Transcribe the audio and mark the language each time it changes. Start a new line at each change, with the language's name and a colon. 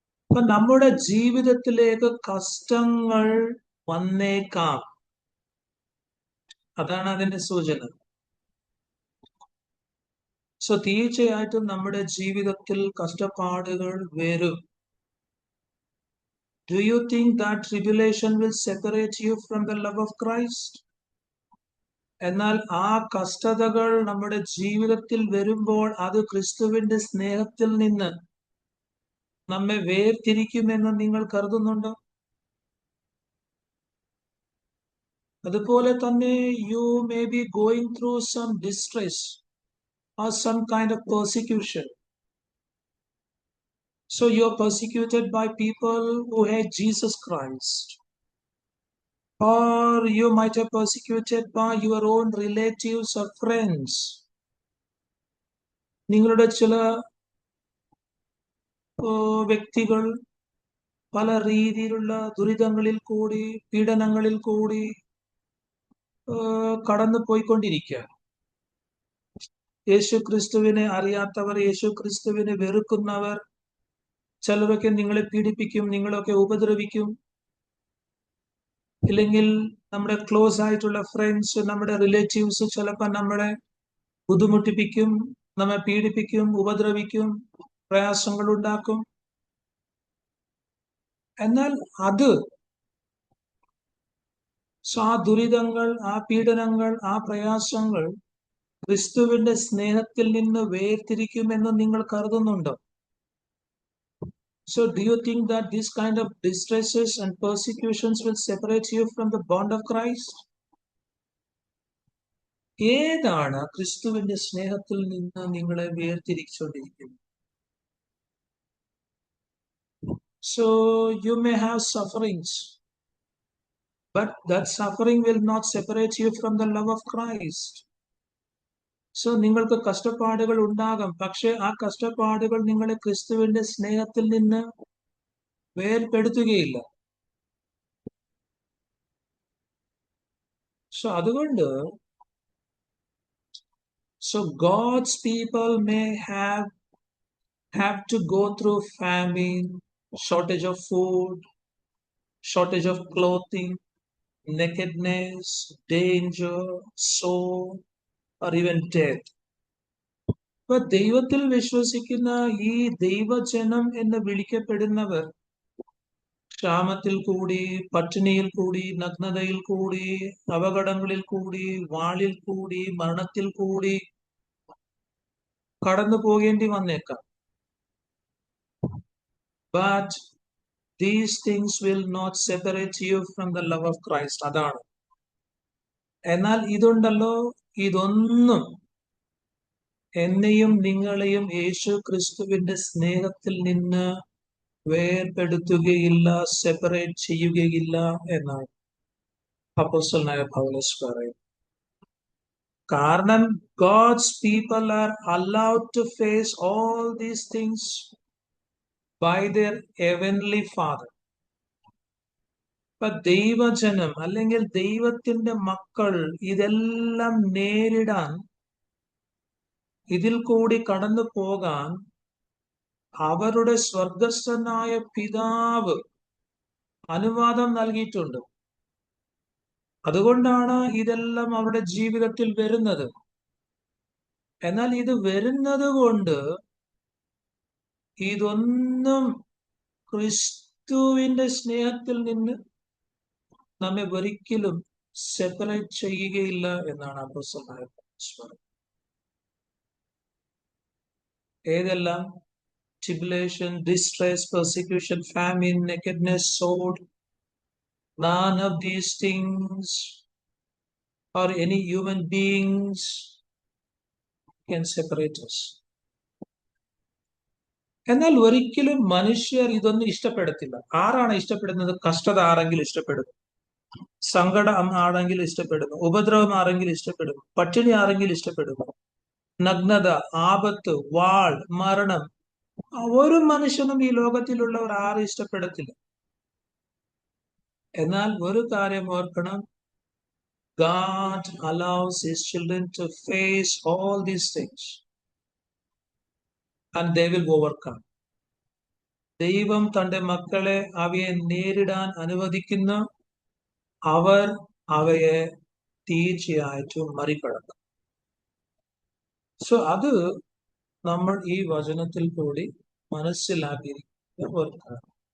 Malayalam: അപ്പൊ നമ്മുടെ ജീവിതത്തിലേക്ക് കഷ്ടങ്ങൾ വന്നേക്കാം. അതാണ് അതിന്റെ സൂചന. സോ തീർച്ചയായിട്ടും നമ്മുടെ ജീവിതത്തിൽ കഷ്ടപ്പാടുകൾ വരും.
English: Do you think that tribulation will separate you from the love of Christ?
Malayalam: എന്നാൽ ആ കഷ്ടതകൾ നമ്മുടെ ജീവിതത്തിൽ വരുമ്പോൾ അത് ക്രിസ്തുവിന്റെ സ്നേഹത്തിൽ നിന്ന് നമ്മെ വേർതിരിക്കുമെന്ന് നിങ്ങൾ കരുതുന്നുണ്ടോ? അതുപോലെ തന്നെ
English: you may be going through some distress or some kind of persecution. So you're persecuted by people who hate Jesus Christ. Or you might have persecuted by your own relatives or friends.
Malayalam: നിങ്ങളുടെ ചില വ്യക്തികൾ പല രീതിയിലുള്ള ദുരിതങ്ങളിൽ കൂടി, പീഡനങ്ങളിൽ കൂടി കടന്നു പോയിക്കൊണ്ടിരിക്കുക. യേശു ക്രിസ്തുവിനെ അറിയാത്തവർ, യേശു ക്രിസ്തുവിനെ വെറുക്കുന്നവർ, ചിലരൊക്കെ നിങ്ങളെ പീഡിപ്പിക്കും, നിങ്ങളൊക്കെ ഉപദ്രവിക്കും. ഇല്ലെങ്കിൽ നമ്മുടെ ക്ലോസ് ആയിട്ടുള്ള ഫ്രണ്ട്സ്, നമ്മുടെ റിലേറ്റീവ്സ് ചിലപ്പോൾ നമ്മളെ ബുദ്ധിമുട്ടിപ്പിക്കും, നമ്മെ പീഡിപ്പിക്കും, ഉപദ്രവിക്കും, പ്രയാസങ്ങൾ ഉണ്ടാക്കും. എന്നാൽ ആ ദുരിതങ്ങൾ, ആ പീഡനങ്ങൾ, ആ പ്രയാസങ്ങൾ ക്രിസ്തുവിന്റെ സ്നേഹത്തിൽ നിന്ന് വേർതിരിക്കുമെന്ന് നിങ്ങൾ കരുതുന്നുണ്ടോ?
English: So do you think that this kind of distresses and persecutions will separate you from the bond of Christ?
Malayalam: ഏതാണ് ക്രിസ്തുവിന്റെ സ്നേഹത്തിൽ നിന്ന് നിങ്ങളെ വേർതിരിച്ചുകൊണ്ടിരിക്കുന്നത്?
English: So you may have sufferings, but that suffering will not separate you from the love of Christ.
Malayalam: So നിങ്ങൾക്ക് കഷ്ടപ്പാടുകൾ ഉണ്ടാകാം, പക്ഷെ ആ കഷ്ടപ്പാടുകൾ നിങ്ങളെ ക്രിസ്തുവിന്റെ സ്നേഹത്തിൽ നിന്ന് വേർപെടുത്തുകയില്ല.
English: So
Malayalam: അതുകൊണ്ട്
English: God's people may have to go through famine, shortage of food, shortage of clothing, nakedness, danger, sorrow, or even death.
Malayalam: ഇപ്പൊ ദൈവത്തിൽ വിശ്വസിക്കുന്ന ഈ ദൈവജനം എന്ന് വിളിക്കപ്പെടുന്നവർ ക്ഷാമത്തിൽ കൂടി, പട്ടിണിയിൽ കൂടി, നഗ്നതയിൽ കൂടി, അപകടങ്ങളിൽ കൂടി, വാളിൽ കൂടി, മരണത്തിൽ കൂടി കടന്നു പോകേണ്ടി വന്നേക്കാം.
English: But these things will not separate you from the love of Christ.
Malayalam: അതാണ്. എന്നാൽ ഇതുണ്ടല്ലോ, ഇതൊന്നും എന്നെയും നിങ്ങളെയും യേശു ക്രിസ്തുവിന്റെ സ്നേഹത്തിൽ നിന്ന് വേർപെടുത്തുകയില്ല, സെപ്പറേറ്റ് ചെയ്യുകയില്ല എന്നാണ് അപ്പോസ്തലനായ പൗലോസ് പറയുന്നത്. കാരണം
English: God's people are allowed to face all these things by their heavenly Father.
Malayalam: ഇപ്പൊ ദൈവജനം അല്ലെങ്കിൽ ദൈവത്തിന്റെ മക്കൾ ഇതെല്ലാം നേരിടാൻ, ഇതിൽ കൂടി കടന്നു പോകാൻ അവരുടെ സ്വർഗസ്ഥനായ പിതാവ് അനുവാദം നൽകിയിട്ടുണ്ട്. അതുകൊണ്ടാണ് ഇതെല്ലാം അവരുടെ ജീവിതത്തിൽ വരുന്നത്. എന്നാൽ ഇത് വരുന്നത് കൊണ്ട് ഇതൊന്നും ക്രിസ്തുവിന്റെ സ്നേഹത്തിൽ നിന്ന് നമ്മെ ഒരിക്കലും സെപ്പറേറ്റ് ചെയ്യുകയില്ല എന്നാണ് അപ്പോസ്തലനായ പൗലോസ് പറയുന്നത്. ഏതെല്ലാം?
English: Tribulation, distress, persecution, famine, nakedness, sword. None of these things or any human beings can separate us.
Malayalam: എന്നാൽ ഒരിക്കലും മനുഷ്യർ ഇതൊന്നും ഇഷ്ടപ്പെടത്തില്ല. ആരാണ് ഇഷ്ടപ്പെടുന്നത്? കഷ്ടത ആരെങ്കിലും ഇഷ്ടപ്പെടുന്നു, സങ്കടം ആരെങ്കിലും ഇഷ്ടപ്പെടുന്നു, ഉപദ്രവം ആരെങ്കിലും ഇഷ്ടപ്പെടുന്നു, പട്ടിണി ആരെങ്കിലും ഇഷ്ടപ്പെടുന്നു, നഗ്നത, ആപത്ത്, വാൾ, മരണം ഒരു മനുഷ്യനും ഈ ലോകത്തിലുള്ളവർ ആരും ഇഷ്ടപ്പെടത്തില്ല. എന്നാൽ ഒരു കാര്യം ഓർക്കണം,
English: God allows his children to face all these things and they will overcome.
Malayalam: ദൈവം തന്റെ മക്കളെ അവയെ നേരിടാൻ അനുവദിക്കുന്നു, അവർ അവയെ തീർച്ചയായിട്ടും മറികടക്കും. സോ അത് നമ്മൾ ഈ വചനത്തിൽ കൂടി മനസ്സിലാക്കിയിരിക്കുന്ന ഒരു കാര്യം.